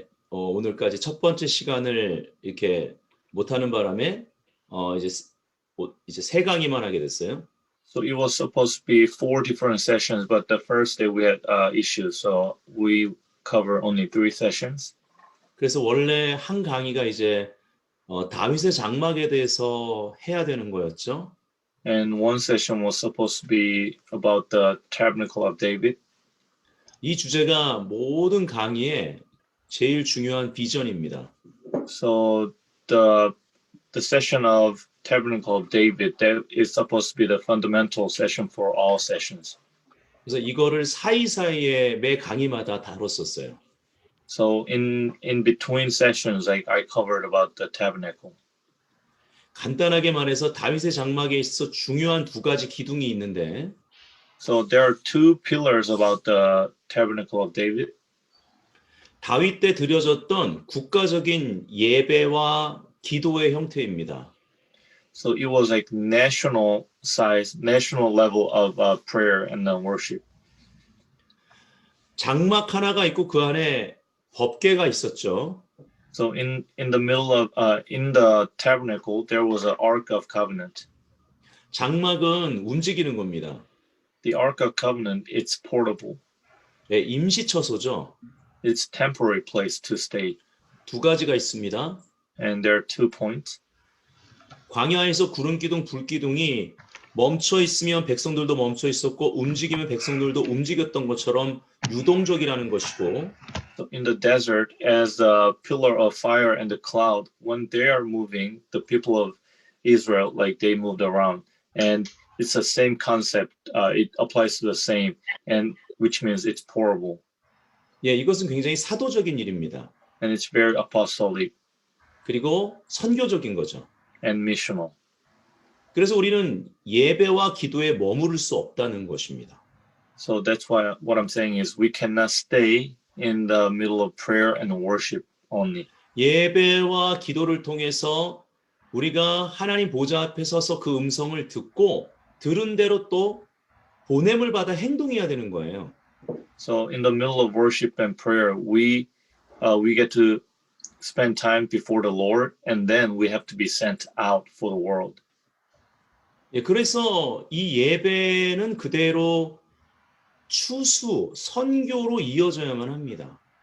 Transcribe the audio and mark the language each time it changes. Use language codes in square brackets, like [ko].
[ko] 오늘까지 첫 번째 시간을 이렇게 못하는 바람에 이제 세 강의만 하게 됐어요. [en] So it was supposed to be 4 different sessions, but the first day we had issues, so we cover only 3 sessions. [ko] 그래서 원래 한 강의가 이제 다윗의 장막에 대해서 해야 되는 거였죠. [en] And one session was supposed to be about the tabernacle of David. [ko] 이 주제가 모든 강의의 제일 중요한 비전입니다. [en] So the session of tabernacle of David, that is supposed to be the fundamental session for all sessions. [ko] 그래서 이거를 사이사이에 매 강의마다 다뤘었어요. [en] So in between sessions, I covered about the tabernacle. [ko] 간단하게 말해서 다윗의 장막에 있어 중요한 두 가지 기둥이 있는데 [en] So there are 2 pillars about the tabernacle of David. [ko] 다윗 때 드려졌던 국가적인 예배와 기도의 형태입니다. [en] So it was like national level of prayer and worship. [ko] 장막 하나가 있고 그 안에 법궤가 있었죠. [en] So in the middle of in the tabernacle there was an Ark of Covenant. [ko] 장막은 움직이는 겁니다. [en] The Ark of Covenant, it's portable. [ko] 네, 임시 처소죠. [en] It's temporary place to stay. [ko] 두 가지가 있습니다. [en] And there are 2 points. [ko] 광야에서 구름 기둥, 불 기둥이 멈춰 있으면 백성들도 멈춰 있었고 움직이면 백성들도 움직였던 것처럼 유동적이라는 것이고 [en] So in the desert, as the pillar of fire and the cloud, when they are moving, the people of Israel, like they moved around. And it's the same concept. It applies to the same, and which means it's portable. [ko] 예, 이것은 굉장히 사도적인 일입니다. [en] And it's very apostolic. [ko] 그리고 선교적인 거죠. [en] And missional. [ko] 그래서 우리는 예배와 기도에 머무를 수 없다는 것입니다. [en] So that's why what I'm saying is we cannot stay in the middle of prayer and worship only. [ko] 예배와 기도를 통해서 우리가 하나님 보좌 앞에 서서 그 음성을 듣고 들은 대로 또 보냄을 받아 행동해야 되는 거예요. [en] So in the middle of worship and prayer, we get to spend time before the Lord, and then we have to be sent out for the world. [ko] 예, 그래서 이 예배는 그대로 추수, 선교로 이어져야만 합니다.